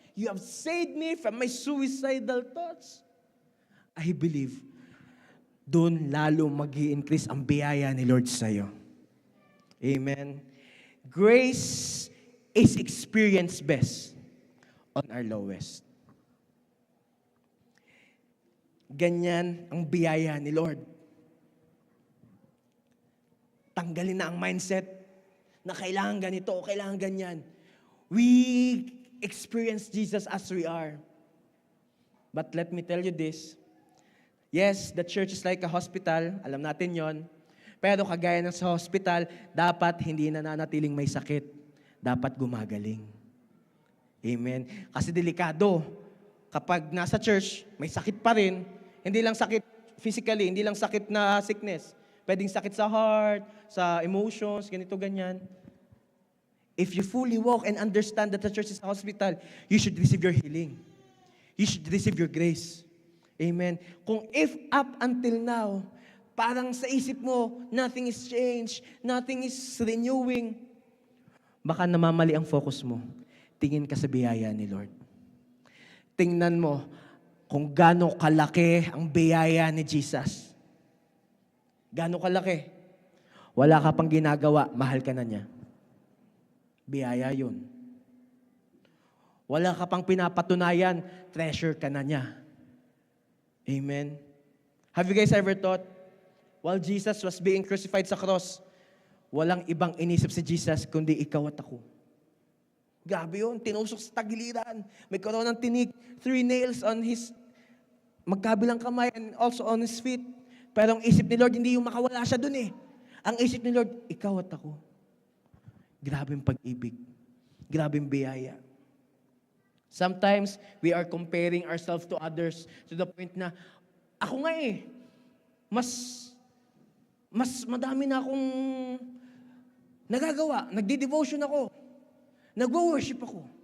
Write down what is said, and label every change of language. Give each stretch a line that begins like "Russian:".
English: You have saved me from my suicidal thoughts. I believe,
Filipino: doon lalo mag-i-increase ang biyaya ni Lord sa'yo.
English: Amen. Grace is experienced best on our lowest.
Filipino: Ganyan ang biyaya ni Lord. Tanggalin na ang mindset na kailangan ganito o kailangan ganyan.
English: We experience Jesus as we are. But let me tell you this. Yes, the church is like a hospital.
Filipino: Alam natin yon. Pero kagaya ng sa hospital, dapat hindi nananatiling may sakit. Dapat gumagaling. Amen. Kasi delikado. Kapag nasa church, may sakit pa rin. Hindi lang sakit physically, hindi lang sakit na sickness. Pwedeng sakit sa heart, sa emotions, ganito, ganyan.
English: If you fully walk and understand that the church is a hospital, you should receive your healing. You should receive your grace.
Filipino: Amen. Kung
English: if up until now,
Filipino: parang sa isip mo,
English: nothing is changed, nothing is renewing,
Filipino: baka namamali ang focus mo. Tingin ka sa biyaya ni Lord. Tingnan mo kung gaano kalaki ang biyaya ni Jesus. Gaano kalaki? Wala ka pang ginagawa, mahal ka na niya. Biyaya yun. Wala ka pang pinapatunayan, treasure ka na niya. Amen.
English: Have you guys ever thought, while Jesus was being crucified
Filipino: sa cross, walang ibang inisip si Jesus kundi ikaw at ako. Grabe yun, tinusok sa tagiliran. May karoon ng tinik,
English: 3 nails on his
Filipino: magkabilang kamay and also on his feet. Pero ang isip ni Lord, hindi yung makawala siya dun eh. Ang isip ni Lord, ikaw at ako. Grabing pag-ibig. Grabing biyaya.
English: Sometimes, we are comparing ourselves to others to the point
Filipino: na, ako nga eh, mas madami na akong nagagawa. Nagdi-devotion ako. Nagwo-worship ako.